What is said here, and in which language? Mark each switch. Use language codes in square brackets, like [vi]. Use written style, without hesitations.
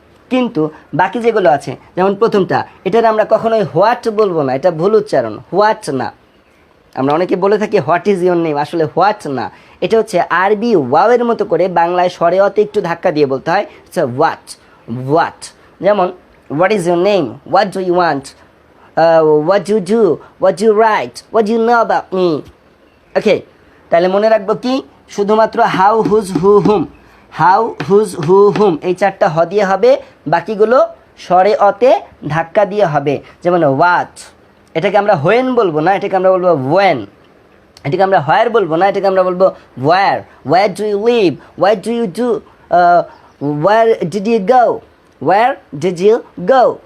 [bn] কিন্তু বাকি যেগুলো আছে, যেমন প্রথমটা, এটার আমরা কখনোই হোয়াট বলবো না, এটা ভুল উচ্চারণ, হোয়াট না। আমরা অনেকে বলে থাকি [en] what is your name, [bn] আসলে হোয়াট না, এটা হচ্ছে আরবি ওয়াওয়ের মতো করে বাংলায় স্বরে অতে একটু ধাক্কা দিয়ে বলতে হয়, [en] It's what, what. যেমন what is your name, what do you want, what you do, what you write, what you know about me. [bn] ওকে, তাহলে মনে রাখবো কি, শুধুমাত্র how, whose, who, hmm, how, whose, হু, হুম এই চারটা হ দিয়ে হবে, বাকিগুলো স্বরে অতে ধাক্কা দিয়ে হবে। যেমন হোয়াট, এটাকে আমরা হোয়েন বলবো না, এটাকে আমরা বলবো ওয়েন। এটাকে আমরা হোয়ার বলবো না, এটাকে আমরা বলবো war. [en] Where do you live, where do you do, where did you go, where did you go.